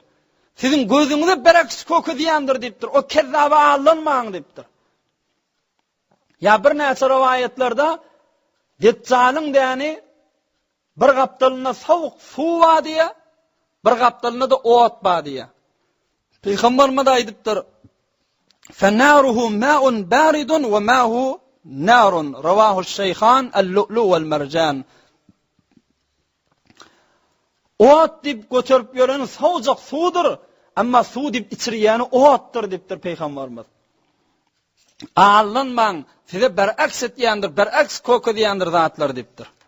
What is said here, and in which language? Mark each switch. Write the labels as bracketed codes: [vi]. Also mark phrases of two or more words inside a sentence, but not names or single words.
[tk] Sizin gözüňizde bereks kökü diýendir diýipdir. O kezzaba alynmaň diýipdir. Ya bir näçe riwayatlerde Deccalyň däni bir gapdalyna sowuk suw badiýa, bir gapdalyna da ot badiýa. Peygamberimiz aýdypdyr, [ar] "فناره ماء بارد وماؤه نار." رواه الشيخان اللؤلؤ والمرجان. [tk] Ot diýip götürip ýören sowjak suwdur, amma suw diýip içirýäni otdur diýipdir Peygamberimiz. Alynmaň, size beraks etýändir, beraks kökü diýendir zatlar diýipdir.